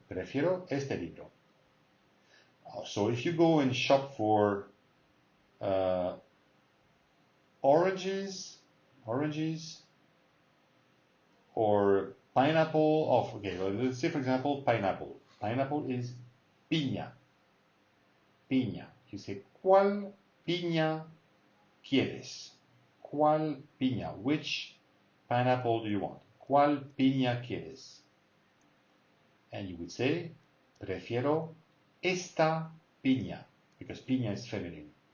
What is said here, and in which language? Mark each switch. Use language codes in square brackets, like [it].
[es] Prefiero este libro. [en] So if you go and shop for oranges, or pineapple, okay, well, let's say for example, pineapple. Pineapple is piña. Piña. You say, [es] ¿cuál piña quieres? ¿Cuál piña? [en] Which pineapple do you want? [es] ¿Cuál piña quieres? [en] And you would say, [es] prefiero esta piña, [en] because piña is feminine.